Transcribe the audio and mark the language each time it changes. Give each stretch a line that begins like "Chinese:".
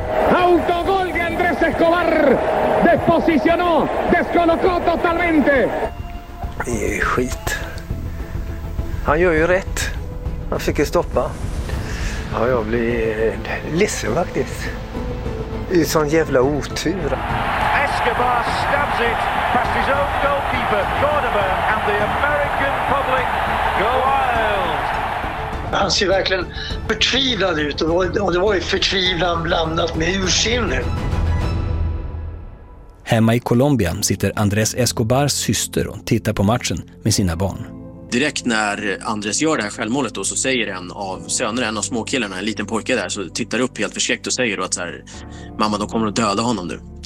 Spanish: Autogol de Andrés Escobar! Desposicionó! Descolocó totalmente!
Swedish: Det är ju skit. Han gör ju rätt. Han fick ju stoppa. Ja, jag blir ledsen faktiskt. I sån jävla otur.
English: Escobar stabs it past his own goalkeeper Córdoba and the American public go wild.
Swedish: Han ser verkligen förtvivlad ut och det var ju förtvivlan blandat med ursinne. Hemma i Colombia sitter Andrés Escobars syster och tittar på matchen med sina barn. Direkt när Andrés gör det här självmålet då, så säger en av sönerna, en av småkillarna, en liten pojke där, så tittar upp helt förskräckt och säger då att så här, mamma, de kommer att döda honom nu.